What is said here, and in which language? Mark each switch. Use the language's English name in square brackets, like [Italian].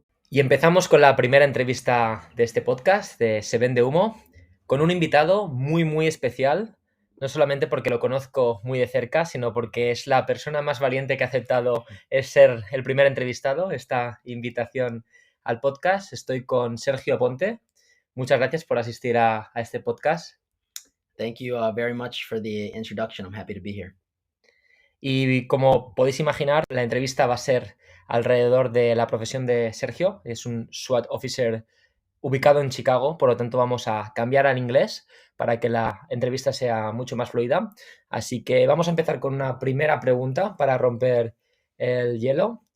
[Spanish] Y empezamos con la primera entrevista de este podcast, de Se vende humo, con un invitado muy especial, no solamente porque lo conozco muy de cerca, sino porque es la persona más valiente que ha aceptado ser el primer entrevistado, esta invitación al podcast. Estoy con Sergio Aponte. Muchas gracias por asistir a este podcast. [English] Thank you very much for the introduction. I'm happy to be here. [Spanish] Y como podéis imaginar, la entrevista va a ser alrededor de la profesión de Sergio. Es un SWAT Officer ubicado en Chicago, por lo tanto vamos a cambiar al inglés para que la entrevista sea mucho más fluida. Así que vamos a empezar con una primera pregunta para romper el hielo.